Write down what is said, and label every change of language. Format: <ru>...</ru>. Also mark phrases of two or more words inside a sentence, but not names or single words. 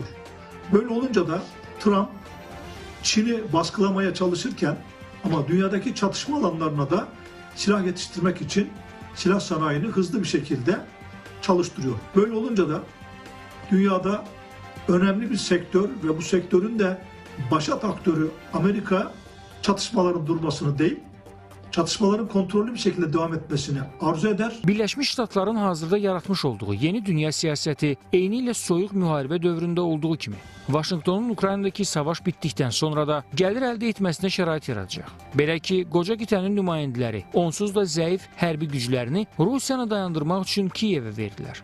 <tr>Böyle olunca da Trump Çin'i baskılamaya çalışırken ama dünyadaki çatışma alanlarına da silah yetiştirmek için silah sanayini hızlı bir şekilde çalıştırıyor. Böyle olunca da dünyada önemli bir sektör ve bu sektörün de başat aktörü Amerika çatışmaların durmasını değil, çatışmaların kontrollü bir şekilde devam etmesini arzu eder.</tr> <az>Birləşmiş Ştatların hazırda yaratmış olduğu yeni dünya siyasəti eyni ilə soyuq müharibə dövründə olduğu kimi Vaşinqtonun Ukraynadakı savaş bitdikdən sonra da gəlir əldə etməsinə şərait yaradacaq. Belə ki, qoca qitənin nümayəndələri onsuz da zəif hərbi güclərini Rusiyanı dayandırmaq üçün Kiyevə verdilər.</az>